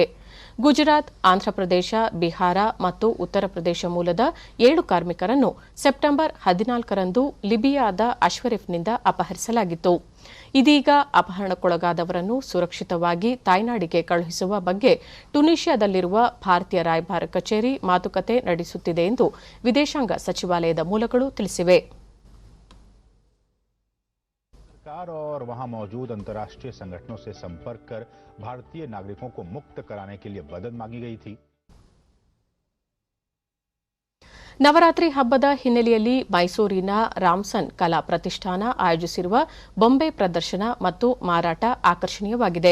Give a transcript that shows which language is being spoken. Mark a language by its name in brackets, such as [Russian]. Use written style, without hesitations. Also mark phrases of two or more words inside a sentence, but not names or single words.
[Kannada] ಗುಜರಾತ್, ಆಂಧ್ರಪ್ರದೇಶ, ಬಿಹಾರ ಮತ್ತು ಉತ್ತರ ಪ್ರದೇಶ ಮೂಲದ 7 ಕಾರ್ಮಿಕರನ್ನು ಸೆಪ್ಟೆಂಬರ್ 14ರಂದು ಲಿಬಿಯಾದ ಅಶ್ವರಿಫ್ನಿಂದ ಅಪಹರಿಸಲಾಗಿತ್ತು. ಇದೀಗ ಅಪಹರಣಕ್ಕೊಳಗಾದವರನ್ನು ಸುರಕ್ಷಿತವಾಗಿ ತಾಯ್ನಾಡಿಗೆ ಕಳುಹಿಸುವ ಬಗ್ಗೆ ಟುನೀಷಿಯಾದಲ್ಲಿರುವ ಭಾರತೀಯ ರಾಯಭಾರ ಕಚೇರಿ ಮಾತುಕತೆ ನಡೆಸುತ್ತಿದೆ ಎಂದು ವಿದೇಶಾಂಗ ಸಚಿವಾಲಯದ ಮೂಲಗಳು ತಿಳಿಸಿವೆ. [Hindi] सरकार और वहां मौजूद अंतर्राष्ट्रीय संगठनों से संपर्क कर भारतीय नागरिकों को मुक्त कराने के लिए मदद मांगी गई थी. [Kannada] ನವರಾತ್ರಿ ಹಬ್ಬದ ಹಿನ್ನೆಲೆಯಲ್ಲಿ ಮೈಸೂರಿನ ರಾಮ್ಸನ್ ಕಲಾ ಪ್ರತಿಷ್ಠಾನ ಆಯೋಜಿಸಿರುವ ಬೊಂಬೆ ಪ್ರದರ್ಶನ ಮತ್ತು ಮಾರಾಟ ಆಕರ್ಷಣೀಯವಾಗಿದೆ.